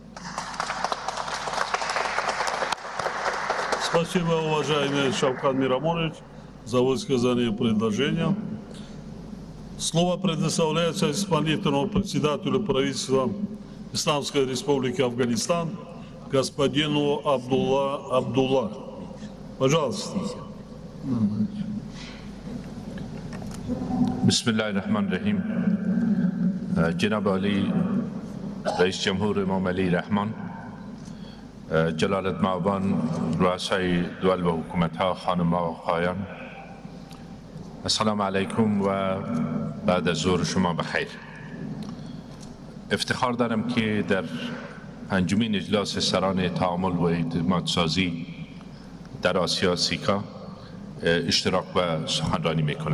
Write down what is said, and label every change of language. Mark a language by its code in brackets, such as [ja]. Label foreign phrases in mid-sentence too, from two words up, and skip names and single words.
[ru] Спасибо, уважаемый Шавкат Мирамонович, за высказанные предложения. Слово предоставляется исполнительному председателю правительства Исламской Республики Афганистан господину Абдулла. Пожалуйста. [ar] بسم الله الرحمن الرحيم. [fa] جناب عالی رئیس جمهور امام علی رحمان، جلالت مآبان رؤسای دول و حکومت‌ها، خانم‌ها و آقایان، [ar] السلام علیکم [fa] و بعد از ظهر شما بخیر. افتخار دارم که در پنجمین اجلاس سران تعامل و اعتماد سازی در آسیا سیکا اشتراک و سخنرانی میکنم.